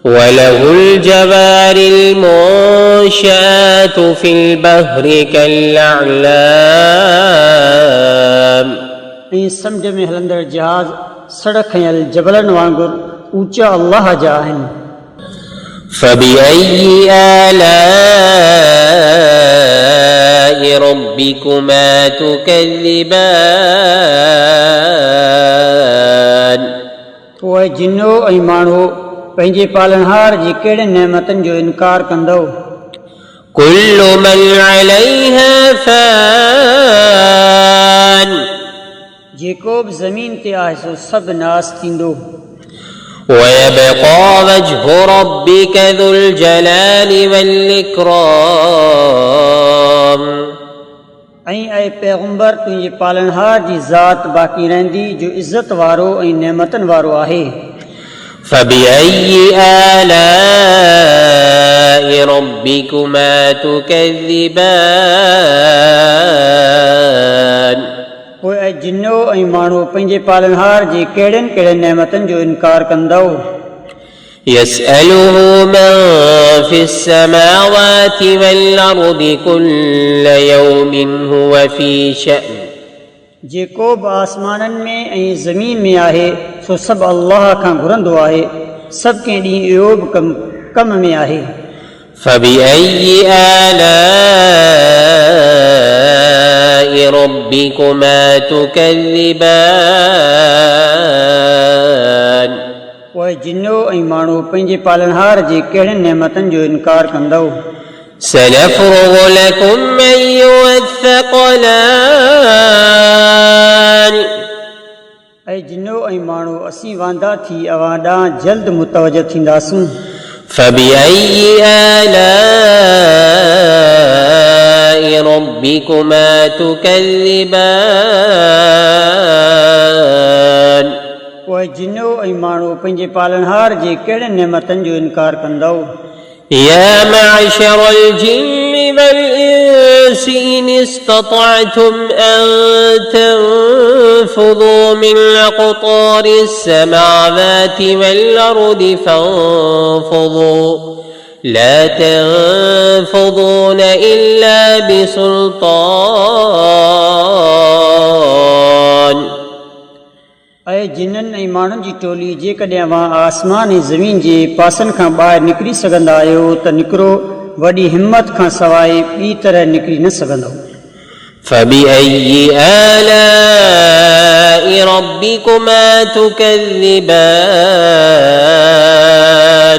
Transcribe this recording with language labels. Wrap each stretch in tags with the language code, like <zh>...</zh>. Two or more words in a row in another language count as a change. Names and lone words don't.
<ar>وله الجوار المنشآت في البحر كالأعلام</ar> <sd>ऐं समुंड में हलंदड़ जहाज़ सड़ खयल जबलनि वांगुरु ऊचा अल्लाह जा आहिनि।</sd> <ar>فبأي آلاء ربكما تكذبان</ar> <sd>पोइ जिनो ऐं माण्हू पंहिंजे पालनहार जी कहिड़े नेमतनि जो इनकार कंदो।</sd> <ar>كل من عليها فان</ar> <sd>जेको बि ज़मीन ते आहे सो सभु नास थींदो।</sd> <ar>ويبقى وجه ربك ذو الجلال والإكرام</ar> <sd>ऐं पैगुंबर तुंहिंजे पालनहार जी ज़ात बाक़ी रहंदी जो इज़त वारो ऐं नेमतनि वारो आहे।</sd> <ar>فبأي آلاء ربكما تكذبان</ar> <sd>पोइ जिनो ऐं माण्हू पंहिंजे पालनहार जे कहिड़नि कहिड़नि नेमतनि जो इनकार कंदो।</sd> <ar>يسأله من في السماوات والأرض كل يوم هو في شأن</ar> <sd>जेको बि आसमाननि में ऐं ज़मीन में आहे सो सभु अल्लाह खां घुरंदो आहे, सभु कंहिं ॾींहुं इहो बि कम में आहे।</sd> <ar>فبأي آلاء ربكما تكذبان</ar> <sd>पोइ जिनो ऐं माण्हू पंहिंजे पालनहार जे कहिड़नि नेमतनि जो इनकार कंदो।</sd> <ar>سنفرغ لكم أيها الثقلان</ar> <sd>ऐं जिनो ऐं माण्हू असीं वांदा थी अवां ॾांहुं जल्द मुतवजह थींदासूं।</sd> <ar>فبأي آلاء ربكما تكذبان</ar> <sd>पोइ जिनो ऐं माण्हू पंहिंजे पालनहार जे कहिड़नि नेमतनि जो इनकार कंदो।</sd> <ar>يا معشر الجن والإنس إن استطعتم أن تنفذوا من أقطار السماوات والأرض فانفذوا لا تنفذون إلا بسلطان</ar> <sd>ऐं जिन्हनि ऐं माण्हुनि जी टोली जेकॾहिं अवां आसमान ऐं ज़मीन जे पासनि खां ॿाहिरि निकिरी सघंदा आहियो त निकिरो, वॾी हिमत खां सवाइ ॿी तरह निकिरी न सघंदो।</sd> <ar>فبأي آلاء ربكما تكذبان</ar>